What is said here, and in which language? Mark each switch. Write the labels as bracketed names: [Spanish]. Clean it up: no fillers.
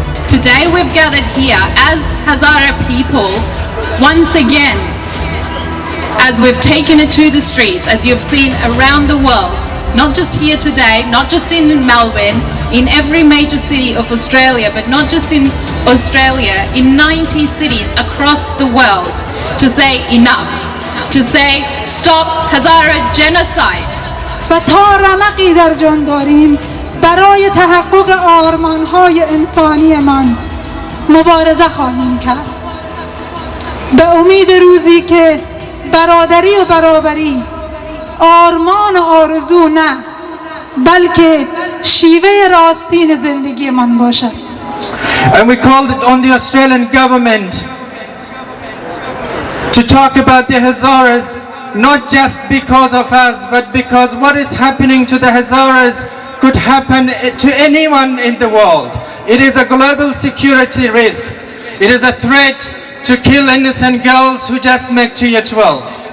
[English] Today we've gathered here as Hazara people once again, as we've taken it to the streets, as you've seen around the world, not just here today, not just in Melbourne, in every major city of Australia, but not just in Australia, in 90 cities across the world, to say enough, to say stop Hazara Genocide. [Persian] و تا رمقی در جان داریم برای تحقق آرمان‌های انسانیمان مبارزه خواهیم کرد. به امید روزی که برادری و برابری آرمان و آرزو نه، بلکه شیوه راستین زندگیمان باشد. [English] And we called it on the Australian government to talk about the Hazaras, not just because of us, but because what is happening to the Hazaras could happen to anyone in the world. It is a global security risk. It is a threat to kill innocent girls who just make to year 12.